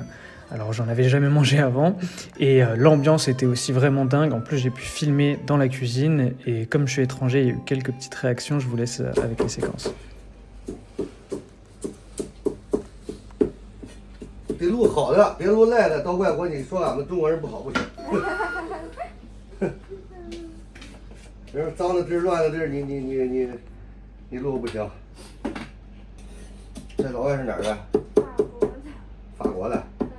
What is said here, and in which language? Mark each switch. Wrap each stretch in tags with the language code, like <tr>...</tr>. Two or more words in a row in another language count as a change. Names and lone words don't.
<fr>Alors j'en avais jamais mangé avant et l'ambiance était aussi vraiment dingue. En plus j'ai pu filmer dans la cuisine et comme je suis étranger, il y a eu quelques petites réactions, je vous laisse avec les séquences.</fr> <zh>得录好的，别录赖的，到外国你说俺们中国人不好不行。人脏的地儿、乱的地儿，你录不行。这老外是哪儿的？法国的。</zh>